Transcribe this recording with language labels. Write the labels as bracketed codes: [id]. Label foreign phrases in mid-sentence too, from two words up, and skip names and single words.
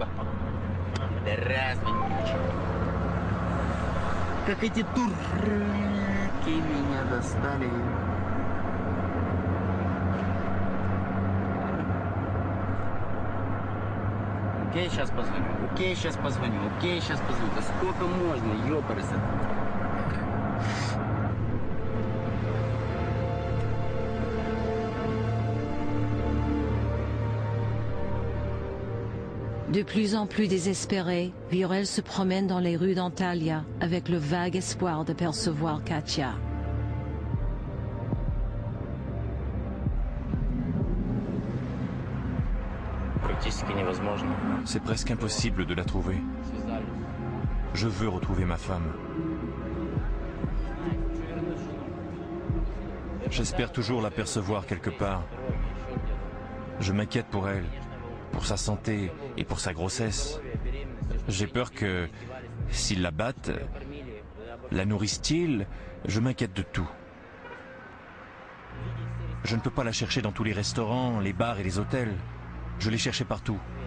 [ru] Раз, как эти турки меня достали. Окей, сейчас позвоню. Окей, сейчас позвоню. Окей, сейчас позвоню. Да сколько можно, ёпарасы. [fr] De plus en plus désespéré, Viorel se promène dans les rues d'Antalya avec le vague espoir de percevoir Katia. [ru] Практически невозможно. [fr] C'est presque impossible de la trouver. Je veux retrouver ma femme. J'espère toujours l'apercevoir quelque part. Je m'inquiète pour elle, pour sa santé et pour sa grossesse. J'ai peur que, s'ils la battent, la nourrissent-ils? Je m'inquiète de tout. Je ne peux pas la chercher dans tous les restaurants, les bars et les hôtels. Je l'ai cherchée partout.